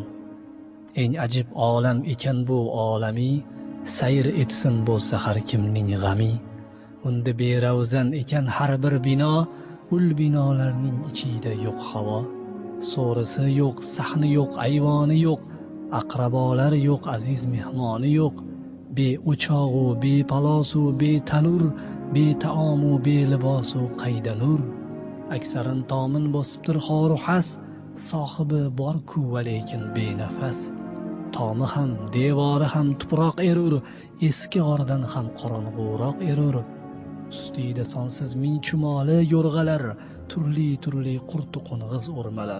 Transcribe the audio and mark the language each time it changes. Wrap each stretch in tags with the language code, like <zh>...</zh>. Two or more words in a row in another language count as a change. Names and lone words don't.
<uz>Eng ajib olam ekan bu olami, sayr etsin bo'lsa har kimning g'ami. Unda beravzan ekan har bir bino, ul binolarning ichida yo'q havo. So'risi yo'q, sahni yo'q, ayvoni yo'q, aqrabolar yo'q, aziz mehmoni yo'q. Be o'chog'u, be palosu, be tanur, be taomu, be libosu qayda nur. Aksarin tomin bosibdir xoru xas, sohibi bor-ku va lekin benafas. Tomi ham, devori ham tuproq erur, eski g'ordan ham qorong'uroq erur. Ustida sonsiz ming chumoli yo'rg'alar, turli qurtu qo'ng'iz o'rmalar.</uz>